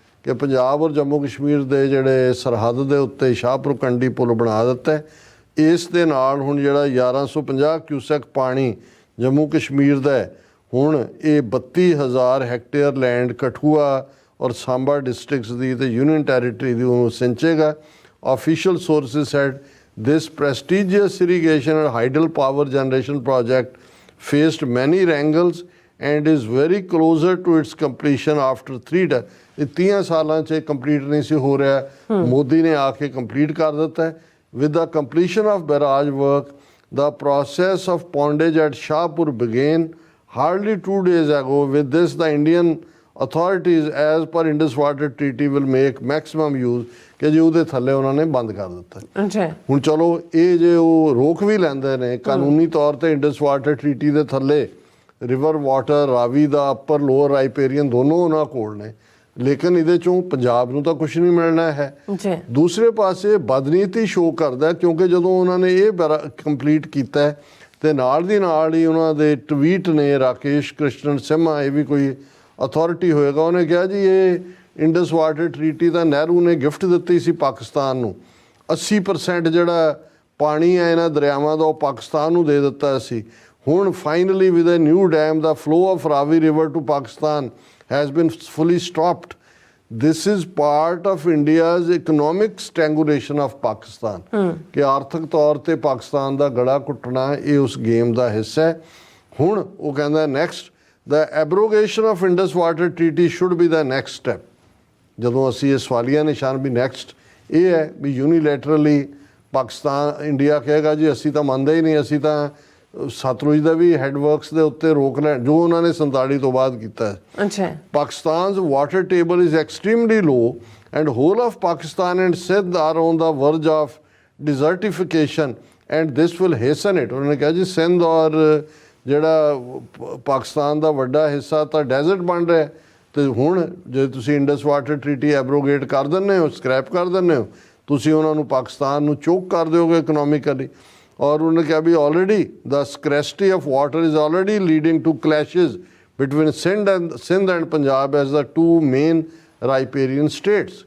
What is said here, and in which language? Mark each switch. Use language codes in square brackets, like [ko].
[pa] ਕਿ ਪੰਜਾਬ ਔਰ ਜੰਮੂ ਕਸ਼ਮੀਰ ਦੇ ਜਿਹੜੇ ਸਰਹੱਦ ਦੇ ਉੱਤੇ ਸ਼ਾਹਪੁਰਕੰਡੀ ਪੁਲ ਬਣਾ ਦਿੱਤਾ ਹੈ। ਇਸ ਦੇ ਨਾਲ ਹੁਣ ਜਿਹੜਾ 1150 ਕਿਊਸੈਕ ਪਾਣੀ ਜੰਮੂ ਕਸ਼ਮੀਰ ਦਾ ਹੈ, ਹੁਣ ਇਹ 32,000 ਹੈਕਟੇਅਰ ਲੈਂਡ ਕਠੂਆ ਔਰ ਸਾਂਬਾ ਡਿਸਟ੍ਰਿਕਟਸ ਦੀ ਤੇ ਯੂਨੀਅਨ ਟੈਰੀਟਰੀ ਦੀ ਉਹਨੂੰ ਸਿੰਚੇਗਾ। [en] Official sources said this prestigious irrigation and hydel power generation project faced many wrangles and is very closer to its completion after 3 days। [pa] ਇਹ 30 ਸਾਲਾਂ 'ਚ ਕੰਪਲੀਟ ਨਹੀਂ ਸੀ ਹੋ ਰਿਹਾ, ਮੋਦੀ ਨੇ ਆ ਕੇ ਕੰਪਲੀਟ ਕਰ ਦਿੱਤਾ ਹੈ। [en] With the completion of barrage work, the process of pondage at Shahpur began hardly 2 days ago। With this, the Indian authorities, as per Indus-Water treaty, will make maximum use [pa] ਕਿ ਜੀ ਉਹਦੇ ਥੱਲੇ ਉਹਨਾਂ ਨੇ ਬੰਦ ਕਰ ਦਿੱਤਾ। ਹੁਣ ਚਲੋ ਇਹ ਜੇ ਉਹ ਰੋਕ ਵੀ ਲੈਂਦੇ ਨੇ ਕਾਨੂੰਨੀ ਤੌਰ ਤੇ ਇੰਡਸ ਵਾਟਰ ਟਰੀਟੀ ਦੇ ਥੱਲੇ ਰਿਵਰ ਵਾਟਰ ਰਾਵੀ ਦਾ ਅਪਰ ਲੋਅਰ ਰਾਈਪੇਰੀਅਨ ਦੋਨੋਂ ਉਹਨਾਂ ਕੋਲ ਨੇ, ਲੇਕਿਨ ਇਹਦੇ ਚੋਂ ਪੰਜਾਬ ਨੂੰ ਤਾਂ ਕੁਝ ਨਹੀਂ ਮਿਲਣਾ ਹੈ। ਦੂਸਰੇ ਪਾਸੇ ਬਦਨੀਤੀ ਸ਼ੋਅ ਕਰਦਾ ਕਿਉਂਕਿ ਜਦੋਂ ਉਹਨਾਂ ਨੇ ਇਹ ਕੰਪਲੀਟ ਕੀਤਾ ਤੇ ਨਾਲ ਦੀ ਨਾਲ ਹੀ ਉਹਨਾਂ ਦੇ ਟਵੀਟ ਨੇ ਰਾਕੇਸ਼ ਕ੍ਰਿਸ਼ਨਨ ਸਿਮਾ, ਇਹ ਵੀ ਕੋਈ ਅਥਾਰਟੀ ਹੋਏਗਾ, ਉਹਨੇ ਕਿਹਾ ਜੀ ਇਹ ਇੰਡਸ ਵਾਟਰ ਟਰੀਟੀ ਤਾਂ ਨਹਿਰੂ ਨੇ ਗਿਫਟ ਦਿੱਤੀ ਸੀ ਪਾਕਿਸਤਾਨ ਨੂੰ। 80% ਜਿਹੜਾ ਪਾਣੀ ਹੈ ਇਹਨਾਂ ਦਰਿਆਵਾਂ ਦਾ ਉਹ ਪਾਕਿਸਤਾਨ ਨੂੰ ਦੇ ਦਿੱਤਾ ਸੀ। [en] ਹੁਣ finally with a new dam ਦਾ flow of Ravi river to Pakistan has been fully stopped. This is part of India's economic strangulation of Pakistan [pa] ਕਿ ਆਰਥਿਕ ਤੌਰ ਤੇ ਪਾਕਿਸਤਾਨ ਦਾ ਗਲਾ ਘੁੱਟਣਾ ਇਹ ਉਸ ਗੇਮ ਦਾ ਹਿੱਸਾ ਹੈ। ਹੁਣ ਉਹ ਕਹਿੰਦਾ [en] Next the abrogation of Indus-Water treaty should be the next step। [pa] ਜਦੋਂ ਅਸੀਂ ਇਹ ਸਵਾਲੀਆ ਨਿਸ਼ਾਨ ਵੀ ਨੈਕਸਟ ਇਹ ਹੈ ਵੀ ਯੂਨੀਲੈਟਰਲੀ ਪਾਕਿਸਤਾਨ ਇੰਡੀਆ ਕਹੇਗਾ ਜੀ ਅਸੀਂ ਤਾਂ ਮੰਨਦੇ ਹੀ ਨਹੀਂ, ਅਸੀਂ ਤਾਂ ਸਤਲੁਜ ਦਾ ਵੀ ਹੈਡਵਰਕਸ ਦੇ ਉੱਤੇ ਰੋਕ ਲੈਣ ਜੋ ਉਹਨਾਂ ਨੇ 47 ਤੋਂ ਬਾਅਦ ਕੀਤਾ ਹੈ। [en] Pakistan's water table is extremely low and whole of Pakistan and Sindh are on the verge of desertification and this will hasten it। [pa] ਉਹਨਾਂ ਨੇ ਕਿਹਾ ਜੀ ਸਿੰਧ ਔਰ ਜਿਹੜਾ ਪਾਕਿਸਤਾਨ ਦਾ ਵੱਡਾ ਹਿੱਸਾ ਤਾਂ ਡੈਜ਼ਰਟ ਬਣ ਰਿਹਾ ਤੇ ਹੁਣ ਜੇ ਤੁਸੀਂ ਇੰਡਸ ਵਾਟਰ ਟਰੀਟੀ ਐਬਰੋਗੇਟ ਕਰ ਦਿੰਦੇ ਹੋ, ਸਕ੍ਰੈਪ ਕਰ ਦਿੰਦੇ ਹੋ, ਤੁਸੀਂ ਉਹਨਾਂ ਨੂੰ ਪਾਕਿਸਤਾਨ ਨੂੰ ਚੋਕ ਕਰ ਦਿਓਗੇ ਇਕਨੋਮਿਕਲੀ। ਔਰ ਉਹਨੇ ਕਿਹਾ ਵੀ [en] Already the scarcity of water is already leading to clashes between Sindh and Punjab as the 2 main riparian states.